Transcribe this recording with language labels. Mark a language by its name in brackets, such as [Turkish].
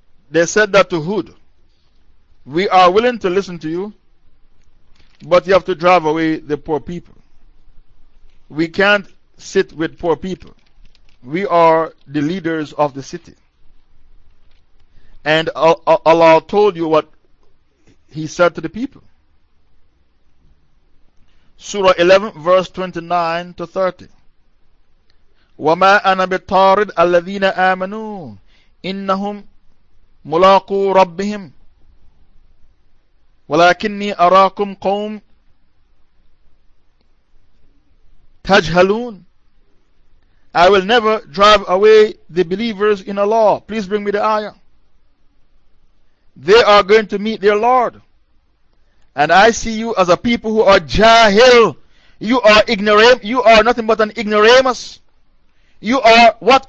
[English] They said that to Hud. We are willing to listen to you, but you have to drive away the poor people. We can't sit with poor people. We are the leaders of the city. And Allah told you what He said to the people. Surah 11, verse 29 to 30. [Arabic] وَمَا أَنَا بِطَارِدِ الَّذِينَ آمَنُوا إِنَّهُمْ مُلَاقُوا رَبِّهِمْ وَلَكِنِّي أَرَاكُمْ قَوْمْ تَجْهَلُونَ. [English] I will never drive away the believers in Allah. Please bring me the ayah. They are going to meet their Lord. And I see you as a people who are jahil. You are ignorant. You are nothing but an ignoramus. You are what?